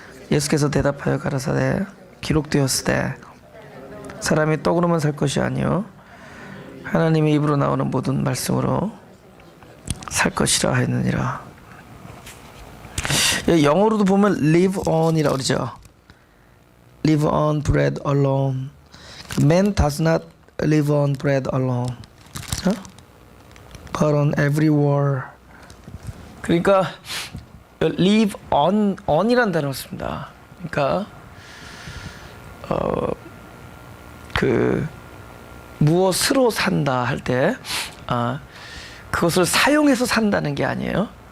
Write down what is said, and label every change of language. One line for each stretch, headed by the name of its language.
Korean: 예수께서 대답하여 가라사대 기록되었으되 사람이 떡으로만 살 것이 아니요 하나님의 입으로 나오는 모든 말씀으로 살 것이라 하였느니라. 영어로도 보면 live on이라고 그러죠.
English: live on bread alone. Man does not live on bread alone, but on every word.
Korean: 그러니까 live on이라는 단어가 있습니다. 그러니까 무엇으로 산다 할 때 그것을 사용해서 산다는 게 아니에요.